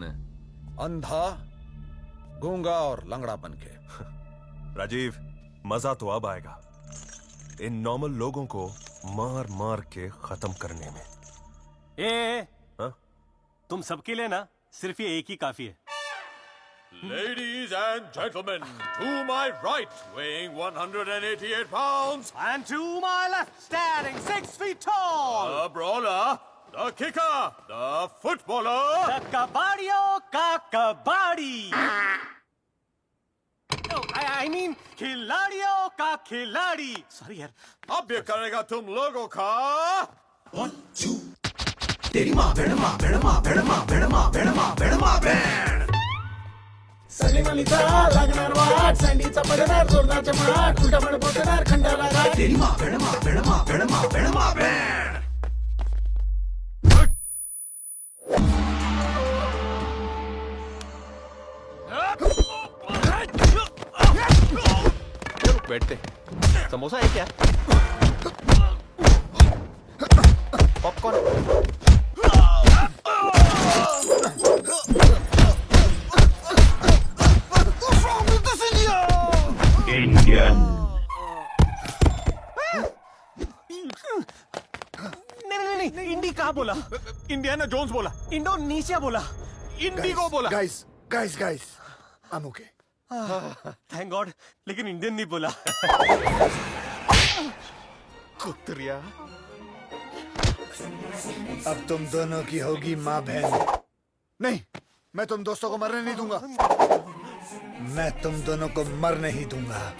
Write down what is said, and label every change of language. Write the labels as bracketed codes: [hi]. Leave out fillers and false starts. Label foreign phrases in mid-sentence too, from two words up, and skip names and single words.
[hi] अंधा, गूंगा और लंगड़ा बन के. राजीव, मजा तो अब आएगा इन नॉर्मल लोगों को मार मार के खत्म करने में. तुम सबके लिए ना सिर्फ ये एक ही काफी है. [en] Ladies and gentlemen, to my right, weighing 188 pounds, and to my left, standing 6 feet tall, the brawler, the kicker, the footballer, the [hi] कबाड़ियों का कबाड़ी. [en] No, I mean [hi] खिलाड़ियों का खिलाड़ी. [en] Sorry यार. [hi] अब ये करेगा तुम लोगों का. 1, 2. तेरी माँ बेड़मा बेड़मा बेड़मा बेड़मा बेड़मा बेड़मा बेड़. [mr] सली मलिता लगणार वाट सँडीचा पडणार जोरदारच्या माट उलटा पड पोतणार खंडाला घाट. तेरी माँ बेड़मा बेड़मा बेड़मा बेड़मा बेड़. [hi] बैठते. समोसा है क्या. पॉपकॉर्न. इंडियन. नहीं इंडी कहाँ बोला. इंडियाना जोन्स बोला. इंडोनेशिया बोला. इंडिगो बोला. [en] Guys, I'm okay. Thank God. [hi] लेकिन इंडियन नहीं बोला. कुत्रिया. अब तुम दोनों की होगी माँ बहन. नहीं, मैं तुम दोस्तों को मरने नहीं दूंगा. मैं तुम दोनों को मरने ही दूंगा.